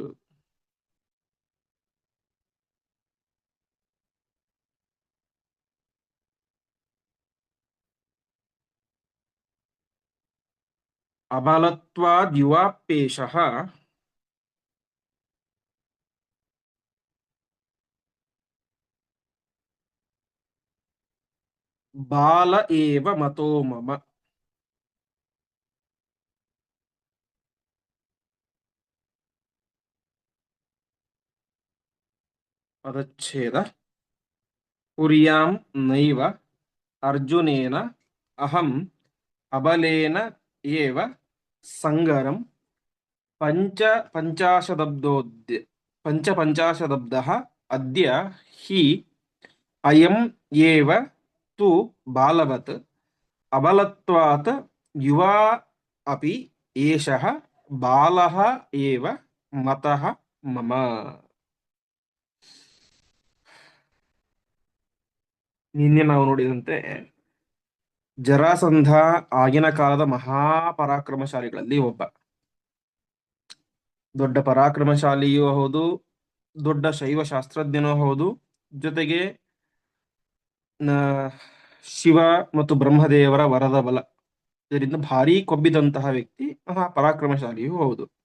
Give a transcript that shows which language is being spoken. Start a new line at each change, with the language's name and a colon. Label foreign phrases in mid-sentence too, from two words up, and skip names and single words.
Sanskrit: ಅಬಲತ್ವಾದ್ ಯುವಾಪೇಶಃ ಬಾಲ ಏವ ಮತೋ ಮಮ. ಪದಚ್ಛೇದ. ಕುರ್ಯಾಂ ನೈವ ಅರ್ಜುನೇನ ಅಹಂ ಅಬಲೇನ ಏವ ಸಂಗರಂ ಪಂಚಪಂಚಾಶದಬ್ದಃ ಅದ್ಯ ಹಿ ಅಯಂ ಏವ ತು ಬಾಲವತ್ ಅಬಲತ್ವಾತ್ ಯುವಾ ಅಪಿ ಏಷಃ ಬಾಲಃ ಏವ ಮತಃ ಮಮ.
Kannada: ನಿನ್ನೆ ನಾವು ನೋಡಿದಂತೆ ಜರಾಸಂಧ ಆಗಿನ ಕಾಲದ ಮಹಾಪರಾಕ್ರಮಶಾಲಿಗಳಲ್ಲಿ ಒಬ್ಬ. ದೊಡ್ಡ ಪರಾಕ್ರಮಶಾಲಿಯೂ ಹೌದು, ದೊಡ್ಡ ಶೈವ ಶಾಸ್ತ್ರಜ್ಞನೂ ಹೌದು, ಜೊತೆಗೆ ಶಿವ ಮತ್ತು ಬ್ರಹ್ಮದೇವರ ವರದ ಬಲ ಇದರಿಂದ ಭಾರೀ ಕೊಬ್ಬಿದಂತಹ ವ್ಯಕ್ತಿ, ಮಹಾಪರಾಕ್ರಮಶಾಲಿಯೂ ಹೌದು.